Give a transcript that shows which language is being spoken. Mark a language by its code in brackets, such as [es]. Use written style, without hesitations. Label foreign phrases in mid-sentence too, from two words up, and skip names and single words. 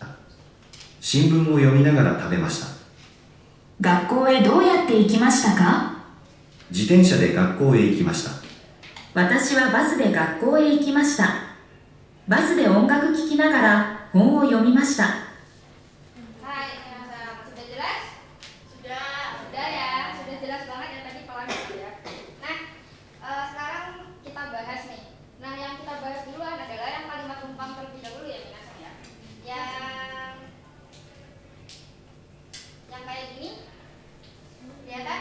[ja] 新聞を読みながら食べました。学校へどうやって行きましたか？自転車で学校へ行きました。私はバスで学校へ行きました。バスで音楽聴きながら本を読みました。 [id] Hai, sudah jelas? Sudah ya, sudah jelas banget ya tadi pelan ya. Nah, sekarang kita bahas nih. Nah, yang kita bahas duluan adalah yang kalimat tumpang terlebih dahulu ya, minasan ya. Yang kayak gini, kelihatan?